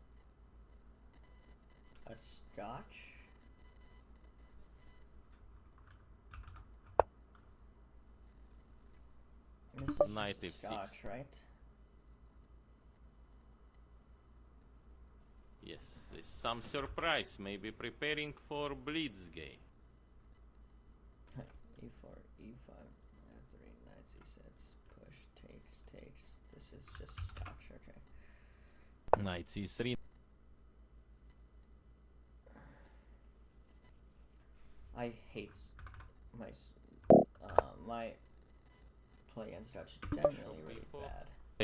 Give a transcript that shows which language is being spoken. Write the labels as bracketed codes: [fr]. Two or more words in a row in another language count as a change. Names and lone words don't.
[en] a scotch. This is Knight just a f6. scotch, right? Yes, there's some surprise. Maybe preparing for Blitzgate. e4, e5, f3, knight c6, push, takes. This is just a scotch, okay. Knight c3. I hate my my play against scotch is genuinely really bad.